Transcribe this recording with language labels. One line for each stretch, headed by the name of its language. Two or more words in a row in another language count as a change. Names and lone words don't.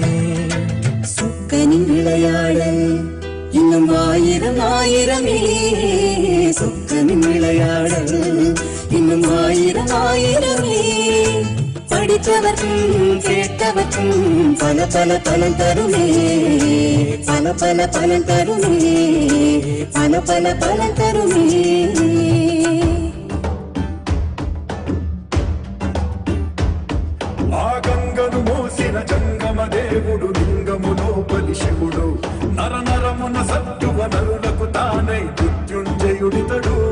Tamil: சுக்கனின் விளையாடல் இன்னும் ஆயிரம் ஆயிரமே சுக்கனின் விளையாடல் இன்னும் ஆயிரம் ஆயிரமே படித்தவர்க்கும் கேட்டவர்க்கும் பல பல பலன் தருமே பல பல பலன் தருமே பல பல பலன் தருமே
Telugu: ఆ గంగను మోసిన జంగమ దేవుడు లింగము లోపలి శివుడు నర నరమున సత్యువ నరులకు తానై మృత్యుంజయుడితడు